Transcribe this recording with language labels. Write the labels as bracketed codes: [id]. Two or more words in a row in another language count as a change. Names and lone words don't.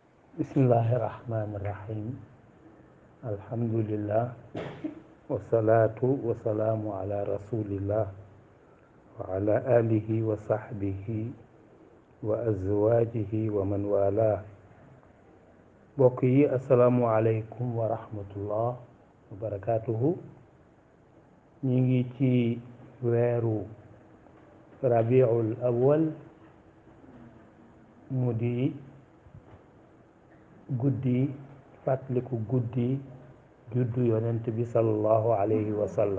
[ar] بسم الله الرحمن الرحيم الحمد لله والصلاة والسلام على رسول الله وعلى آله وصحبه وأزواجه ومن والاه. [wo] mbokk yi [ar] السلام عليكم ورحمة الله وبركاته. [wo] ñi ngi ci weeru rabiul awwal mu di guddi fàttaliku guddi juddu yonent bi [ar] صلى الله عليه وسلم.